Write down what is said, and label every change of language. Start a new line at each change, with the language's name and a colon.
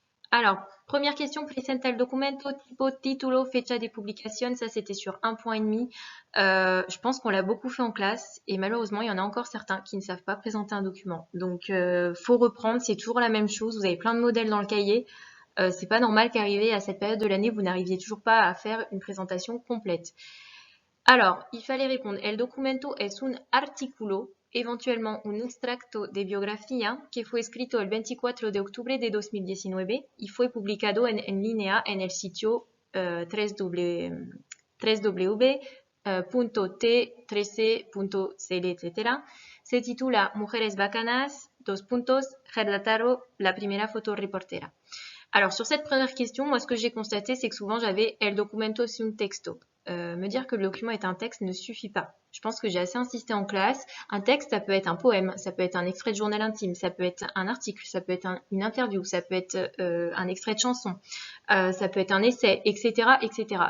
French: Alors, première question,
Spanish: presenta el documento, tipo, título, fecha de publicación,
French: ça c'était sur 1,5 point. Je pense qu'on l'a beaucoup fait en classe et malheureusement, il y en a encore certains qui ne savent pas présenter un document. Donc, faut reprendre, c'est toujours la même chose, vous avez plein de modèles dans le cahier. C'est pas normal qu'arrivé à cette période de l'année, vous n'arriviez toujours pas à faire une présentation complète. Alors, il fallait répondre,
Spanish: el documento es un artículo, éventuellement un extracto de biografía que fue escrito el 24 de octubre de 2019 y fue publicado en línea en el sitio www.t13.cl, etc. Se titula Mujeres bacanas, Dos puntos, Gerda Taro, la primera fotoreportera.
French: Alors, sur cette première question, moi, ce que j'ai constaté, c'est que souvent, j'avais
Spanish: el documento es un texto.
French: Me dire que le document est un texte ne suffit pas. Je pense que j'ai assez insisté en classe. Un texte, ça peut être un poème, ça peut être un extrait de journal intime, ça peut être un article, ça peut être une interview, ça peut être un extrait de chanson, ça peut être un essai, etc., etc.